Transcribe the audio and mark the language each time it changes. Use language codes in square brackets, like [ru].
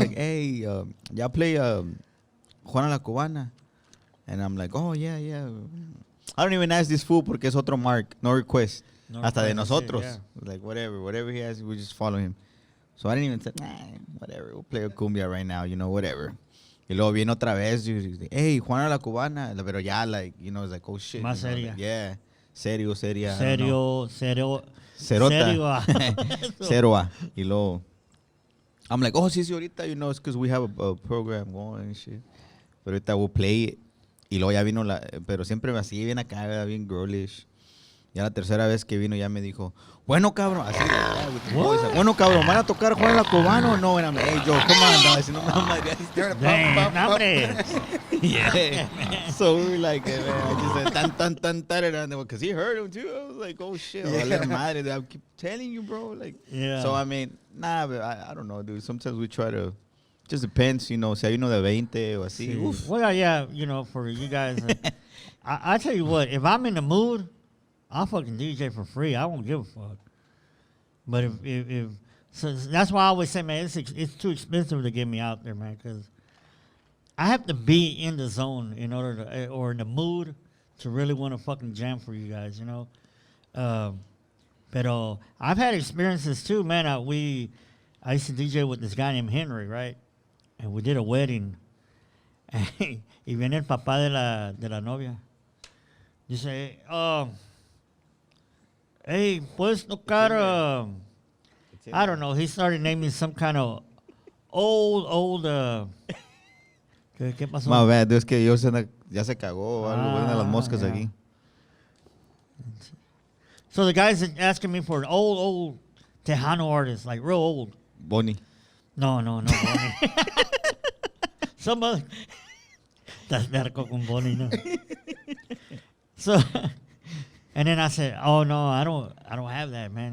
[en] like, hey, y'all play Juana la Cubana? And I'm like, oh, yeah. I don't even ask this fool [es] porque es otro [en] Marq, no request. No [es] Hasta de [en] request, [es] nosotros. [en] yeah. Like, whatever he has, we just follow him. So I didn't even say, whatever, we'll play a cumbia right now, you know, whatever. [es] Y luego viene otra vez, hey, Juana la Cubana. Pero ya, [en] like, you know, it's like, oh, shit. [es] Más [en] you know, [es] seria. [en] like, yeah. [es] Seria. [en] I don't know. [es] Serio. Cerota. Serio. Ceroa. Y luego, [en] I'm like, [es] oh, sí, ahorita, [en] you know, it's because we have a program going and shit. [es] Pero ahorita [en] we'll play it. [es] Y luego ya vino pero siempre así, bien acá, bien girlish. Ya la tercera vez que vino ya me dijo, bueno, cabrón, así, [en] with the voice, like, [es] bueno, cabrón, ¿van a tocar Juan la Cubana o no? [en] And I'm like, hey, Joe, come on, [es] no, diciendo una madre. [en] Damn, [es] hombre. [en] Yeah. So we were like, man, I just said, tan, because he heard him too. I was like, oh, shit. Yeah. [es] Madre, [en] I keep telling you, bro. Like, Yeah. So, I mean, nah, but I don't know, dude. Sometimes we try to, just depends, you know, [es] si hay uno de 20 o así. Sí. Uf. [en] Well, yeah, you know, for you guys, I tell you what, if I'm in the mood, I'll fucking DJ for free. I won't give a fuck. But if so that's why I always say, man, it's too expensive to get me out there, man, because I have to be in the zone in order to, or in the mood to really want to fucking jam for you guys, you know. But I've had experiences too, man. I used to DJ with this guy named Henry, right? And we did a wedding. [es] Y viene el papá de la novia. Dice, hey, puedes tocar, [en] I don't know. He started naming some kind of old, [es] ¿qué pasó? [en] My bad, dude, [es] es que yo ya se cagó o algo, una de las moscas [en] yeah. [es] aquí. [en] So the guy's asking me for an old Tejano artist, like real old. Bonnie. No, Bonnie. Some other. That's narco con Bonnie, no. So, and then I said, "Oh no, I don't have that, man."